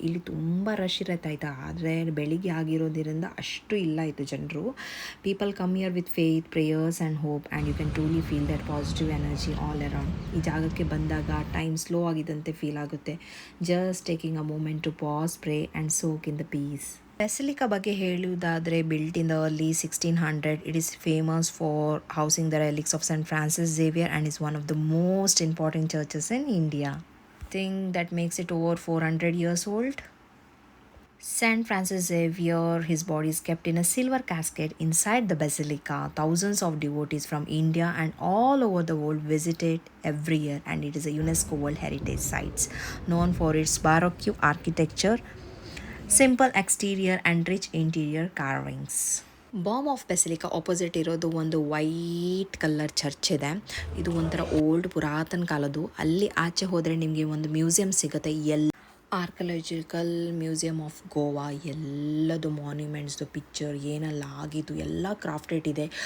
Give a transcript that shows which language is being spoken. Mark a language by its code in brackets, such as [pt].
[kn] ಇಲ್ಲಿ ತುಂಬ ರಶ್ ಇರುತ್ತೆ ಆಯಿತಾ, ಆದರೆ ಬೆಳಿಗ್ಗೆ ಆಗಿರೋದ್ರಿಂದ ಅಷ್ಟು ಇಲ್ಲ ಇತ್ತು ಜನರು. [en] People come here with faith, prayers and hope, and you can truly feel that positive energy all around. [kn] ಈ ಜಾಗಕ್ಕೆ ಬಂದಾಗ ಟೈಮ್ ಸ್ಲೋ ಆಗಿದ್ದಂತೆ ಫೀಲ್ ಆಗುತ್ತೆ. [en] Just taking a moment to pass, pray and soak in the peace. [kn] Basilica ಬಗ್ಗೆ ಹೇಳುವುದಾದರೆ, [en] Built in the early 1600, it is famous for housing the relics of St. Francis Xavier and is one of the most important churches in India. I think that makes it over 400 years old. Saint Francis Xavier, his body is kept in a silver casket inside the basilica. Thousands of devotees from India and all over the world visit it every year, and it is a UNESCO World Heritage Site, known for its Baroque architecture, simple exterior, and rich interior carvings. [kn] Balm of basilica opposite ಇರೋದು ಒಂದು white colour church ಇದೆ. ಇದು ಒಂಥರ old ಪುರಾತನ ಕಾಲದ್ದು. ಅಲ್ಲಿ ಆಚೆ ಹೋದರೆ ನಿಮಗೆ ಒಂದು ಮ್ಯೂಸಿಯಂ ಸಿಗುತ್ತೆ. ಆರ್ಕಲಾಜಿಕಲ್ ಮ್ಯೂಸಿಯಂ ಆಫ್ ಗೋವಾ, ಎಲ್ಲದು ಮಾನ್ಯುಮೆಂಟ್ಸ್ದು ಪಿಕ್ಚರ್ ಏನೆಲ್ಲ ಆಗಿದ್ದು ಎಲ್ಲ ಕ್ರಾಫ್ಟೆಡ್ ಇದೆ.